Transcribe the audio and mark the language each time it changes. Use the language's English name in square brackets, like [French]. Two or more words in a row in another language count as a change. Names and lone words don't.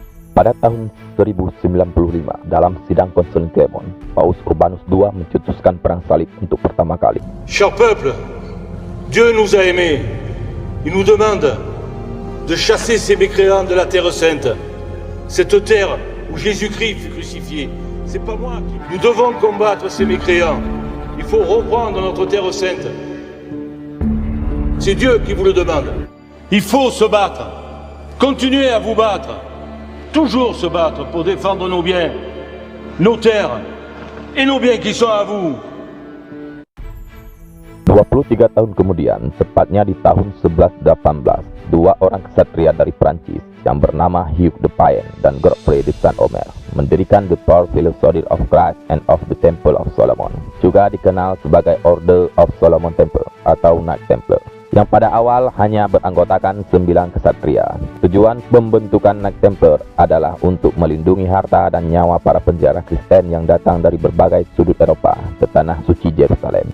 [Indonesian] Pada tahun 1095, dalam sidang konsil Clermont, Paus Urbanus II mencetuskan perang salib untuk pertama kali. [French] Cher peuple, Dieu nous a aimés. Il nous demande de chasser ces mécréants de la Terre Sainte. Cette terre où Jésus-Christ fut crucifié. C'est pas moi qui... Nous devons combattre ces mécréants. Il faut reprendre notre Terre Sainte. C'est Dieu qui vous le demande. Il faut se battre. Continuez à vous battre. Toujours se battre pour défendre nos biens, nos terres et nos biens qui sont à vous. [Indonesian] 23 tahun kemudian, tepatnya di tahun 1118, dua orang ksatria dari Prancis yang bernama Hugh de Payens dan Godfrey de Saint-Omer mendirikan The Poor Philosophy of Christ and of the Temple of Solomon, juga dikenal sebagai Order of Solomon Temple atau Knights Templar, yang pada awal hanya beranggotakan 9 ksatria. Tujuan pembentukan Knights Templar adalah untuk melindungi harta dan nyawa para penjara Kristen yang datang dari berbagai sudut Eropa ke tanah suci Yerusalem.